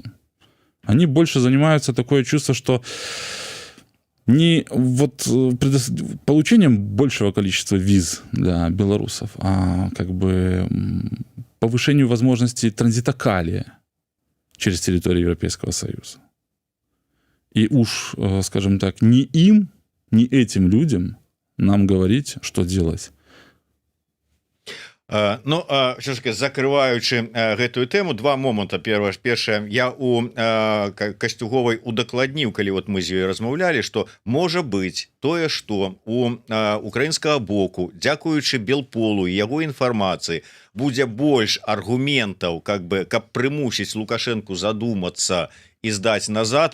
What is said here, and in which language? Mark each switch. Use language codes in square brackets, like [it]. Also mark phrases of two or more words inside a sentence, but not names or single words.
[ru] Они больше занимаются такое чувство, что не вот получением большего количества виз для белорусов, а как бы повышению возможностей транзита калия через территорию Европейского Союза. И уж, скажем так, не им, не этим людям нам говорить, что делать. [be] Ну, [ru] все ж таки, [be] закрываючы гэтую тему, два моманта. Першае, я у Касцюговай удакладніў, калі вот мы з ёй размаўлялі, што можа быць тое, што у украінскага боку, дзякуючы Белполу і яго інфармацыі, будзе больш аргументаў, каб прымусіць Лукашэнку задумацца і здаць назад.